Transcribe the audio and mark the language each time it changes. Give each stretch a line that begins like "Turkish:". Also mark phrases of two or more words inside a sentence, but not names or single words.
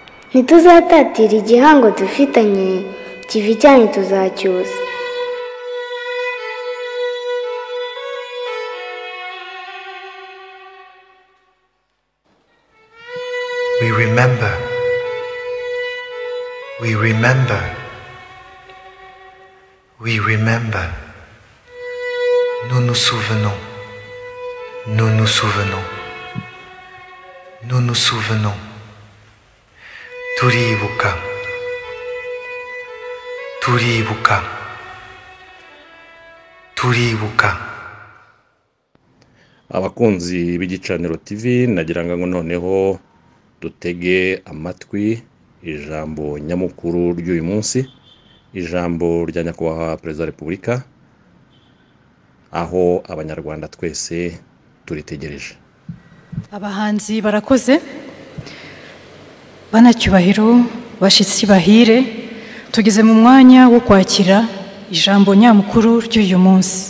Kinyarwanda: ntituzatatira igihango dufitanye, ikivi cyanyu tuzacyusa.
English: We remember. We remember. We remember.
French: Nous nous souvenons. Nous nous souvenons. Nous nous souvenons.
Kinyarwanda: Turibuka. Turibuka. Turibuka. Abakunzi b'igicaniro TV nagira ngo noneho dutege amatwi ijambo nyamukuru ry'uyu munsi, ijambo rya nyakubahwa Perezida wa Repubulika, aho abanyarwanda twese turitegereje. Abahanzi barakoze, banacyubahiro, bashitsi bahire, tugeze mu mwanya wo kwakira ijambo nyamukuru ry'uyu munsi.